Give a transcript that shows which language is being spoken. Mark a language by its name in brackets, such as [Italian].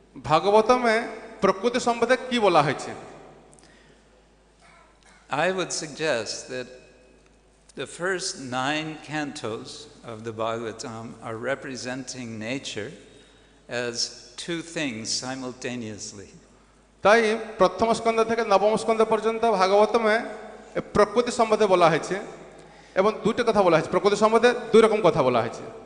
[Bangla] ভাগবতমে প্রকৃতি সম্বন্ধে কি বলা হয়েছে? [English] I would suggest that the first 9 cantos of the Bhagavatam are representing nature as two things simultaneously. [Bangla] তাই প্রথম স্কন্ধ থেকে নবম স্কন্ধ পর্যন্ত ভাগবতমে প্রকৃতি সম্বন্ধে বলা হয়েছে এবং দুটো কথা বলা হয়েছে। প্রকৃতি সম্বন্ধে দুই রকম কথা বলা হয়েছে।